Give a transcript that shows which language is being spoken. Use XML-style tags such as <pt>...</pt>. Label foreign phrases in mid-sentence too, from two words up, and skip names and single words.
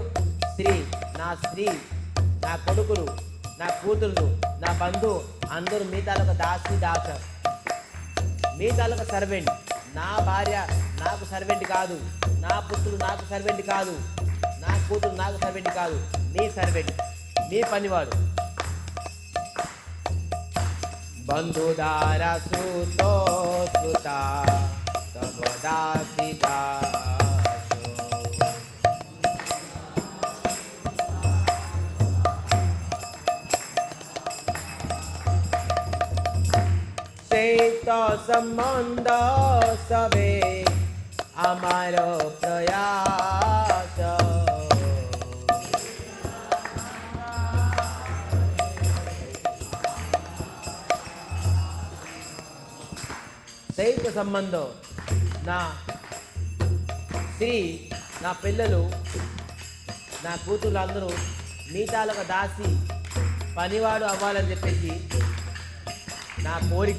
<te>స్త్రీ, నా స్త్రీ, నా కొడుకులు, నా కూతుళ్ళు, నా బంధువు అందరూ మీ తాలూకు దాసి దాస, మీ తాలూకు సర్వెంట్. నా భార్య నాకు సర్వెంట్ కాదు, నా పుత్రుడు నాకు సర్వెంట్ కాదు, నా కూతురు నాకు సర్వెంట్ కాదు, మీ సర్వెంట్, మీ పనివాడు.</te> <bn>বন্ধু দ্বারা সুত সুতা তব দাসী দাস, সেই তো সম্বন্ধ সবে আমার প্রয়াস।</bn> <te>దైవ సంబంధం, నా స్త్రీ, నా పిల్లలు, నా కూతురు అందరూ మీ తాలూకా దాసి పనివాడు అవ్వాలని చెప్పేసి నా కోరిక.</te>